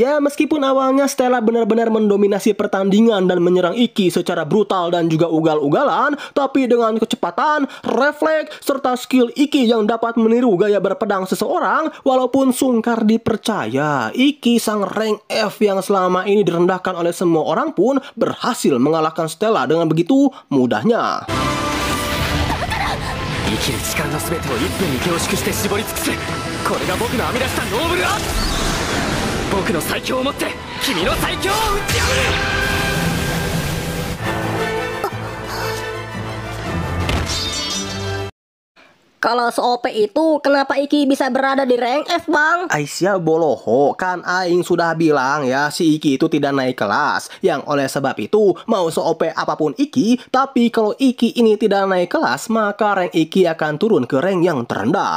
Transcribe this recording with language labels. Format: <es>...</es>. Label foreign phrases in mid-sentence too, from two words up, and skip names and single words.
<id>Ya, meskipun awalnya Stella benar-benar mendominasi pertandingan dan menyerang Iki secara brutal dan juga ugal-ugalan, tapi dengan kecepatan, refleks, serta skill Iki yang dapat meniru gaya berpedang seseorang, walaupun sungkar dipercaya, Iki sang rank F yang selama ini direndahkan oleh semua orang pun berhasil mengalahkan Stella dengan begitu mudahnya.</id> <ja>生きる力の全てを1分に凝縮して絞り尽くす。これが僕の編み出したノーブルアーツ。僕の最強をもって君の最強を打ち破る。</ja> <id>Kalau se-OP itu, kenapa Iki bisa berada di rank F, Bang? Aisyah boloho, kan Aing sudah bilang ya, si Iki itu tidak naik kelas. Yang oleh sebab itu, mau se-OP apapun Iki, tapi kalau Iki ini tidak naik kelas, maka rank Iki akan turun ke rank yang terendah.</id>